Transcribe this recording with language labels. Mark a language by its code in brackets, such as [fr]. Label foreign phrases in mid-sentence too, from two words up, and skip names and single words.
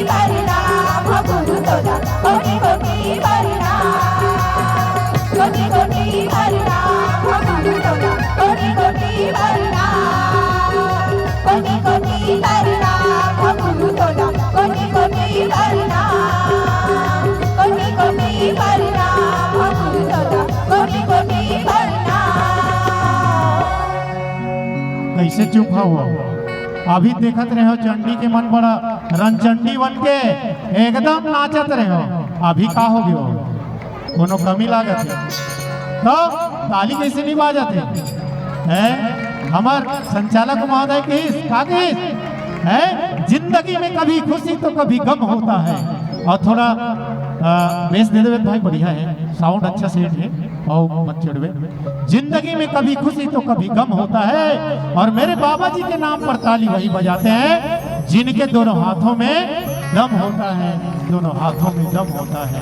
[hi] प्रणाम गुरु तोरा कोटि कोटि प्रणाम कोटि कोटि प्रणाम गुरु तोरा कोटि कोटि प्रणाम कोटि कोटि प्रणाम गुरु तोरा कोटि कोटि प्रणाम कोटि कोटि प्रणाम गुरु तोरा कोटि कोटि प्रणाम [bns] कैसे चुप हो अभी देखत रहे हो चंडी के मन बड़ा रंचंडी बन के एकदम नाचत रहे हो अभी का हो गयो कोनो [hi] कमी लागत है तो ताली कैसे नहीं बाजत है हमार संचालक महोदय की है जिंदगी में कभी खुशी तो कभी गम होता है और थोड़ा बेस दे देवे भाई बढ़िया है साउंड अच्छा सेट है और मत चिढ़वे जिंदगी में कभी खुशी तो कभी गम होता है और मेरे बाबा जी के नाम पर ताली वही बजाते हैं जिनके दोनों हाथों में दम होता है दोनों हाथों में दम होता है